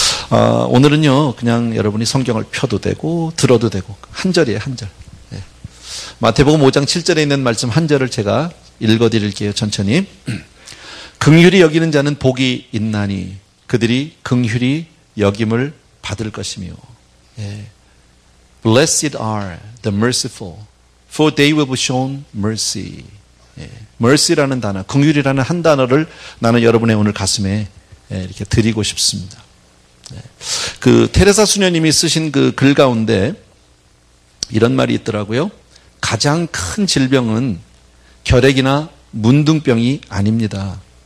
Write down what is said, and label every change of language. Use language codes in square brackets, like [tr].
[ko] 오늘은요, 그냥 여러분이 성경을 펴도 되고, 들어도 되고, 한 절이에요, 한 절. 네. 마태복음 5장 7절에 있는 말씀 한 절을 제가 읽어드릴게요, 천천히. 긍휼히 여기는 자는 복이 있나니, 그들이 긍휼히 여김을 받을 것이며. 예. [en] Blessed are the merciful, for they will be shown mercy. [ko] 예. mercy라는 단어, 긍휼이라는 한 단어를 나는 여러분의 오늘 가슴에 이렇게 드리고 싶습니다. 그 테레사 수녀님이 쓰신 그 글 가운데 이런 말이 있더라고요. 가장 큰 질병은 결핵이나 문둥병이 아닙니다.